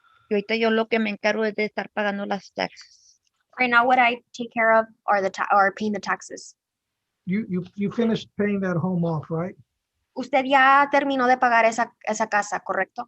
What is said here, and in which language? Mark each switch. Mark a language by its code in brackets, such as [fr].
[es] Y ahorita yo lo que me encargo es de estar pagando las taxas. [en] Right now, what I take care of are paying the taxes. You finished paying that home off, right? [es] Usted ya terminó de pagar esa casa, ¿correcto?